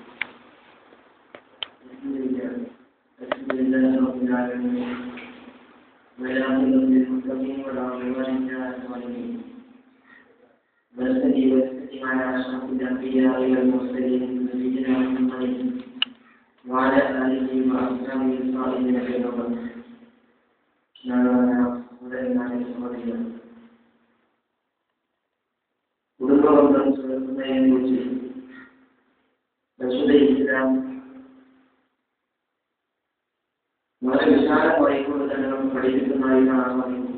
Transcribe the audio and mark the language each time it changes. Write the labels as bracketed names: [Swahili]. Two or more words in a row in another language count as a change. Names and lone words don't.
[Arabic] الحمد لله رب العالمين والعاقبة للمتقين ولا عدوان إلا على الظالمين. والصلاة والسلام على أشرف الأنبياء والمرسلين نبينا محمد وعلى آله وأصحابه الصالحين خير وبركة. [Malayalam] കുടുംബബന്ധം ചേർക്കുന്നതിനെക്കുറിച്ച് പരിശുദ്ധ ഇസ്ലാം വളരെ വിശാലമായി കൊണ്ട് തന്നെ നമ്മൾ പഠിപ്പിക്കുന്നതായി കാണാൻ സാധിക്കും.